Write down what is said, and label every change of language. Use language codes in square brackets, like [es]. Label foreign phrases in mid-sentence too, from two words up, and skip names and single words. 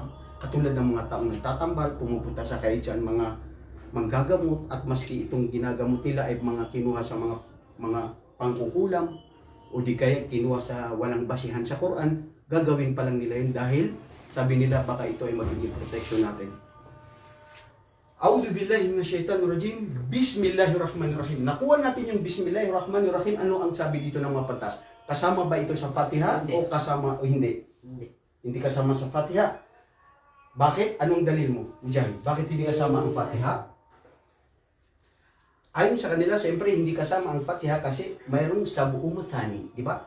[tl] Katulad ng mga taong nagtatambal, pumupunta sa kahit saan mga manggagamot at maski itong ginagamot nila ay mga kinuha sa mga pangkukulam o di kaya kinuha sa walang basihan sa Quran, gagawin pa lang nila yun dahil sabi nila baka ito ay magiging protection natin. [ar] أعوذ بالله من الشيطان الرجيم. بسم الله الرحمن الرحيم. [tl] Nakuha natin yung Bismillahirrahmanirrahim. Ano ang sabi dito ng mga pantas? Kasama ba ito sa Fatiha o kasama o hindi? Hindi kasama sa Fatiha. Bakit? Anong dalil mo, Mujahid? Bakit hindi kasama ang Fatiha? Ayon sa kanila, siyempre hindi kasama ang Fatiha kasi mayroong [ar] سبع مثاني, [tl] di ba?